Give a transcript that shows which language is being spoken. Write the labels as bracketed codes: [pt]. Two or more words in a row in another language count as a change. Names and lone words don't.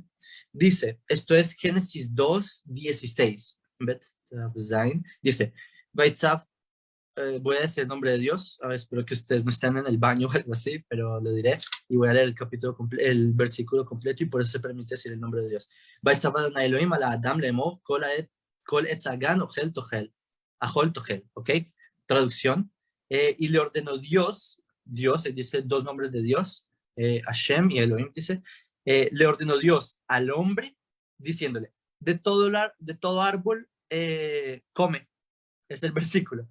[es] Dice, esto es Génesis 2:16. Dice, voy a decir el nombre de Dios, espero que ustedes no estén en el baño o algo así, pero lo diré, y voy a leer el versículo completo, y por eso se permite decir el nombre de Dios. [he] ויצו אדני אלהים על האדם לאמר כל עץ הגן אכל תאכל, אכול תאכל, [es] ¿ok? Traducción, y le ordenó Dios, dice 2 nombres de Dios, Hashem y Elohim, dice, le ordenó Dios al hombre, diciéndole, de todo árbol come, es el versículo.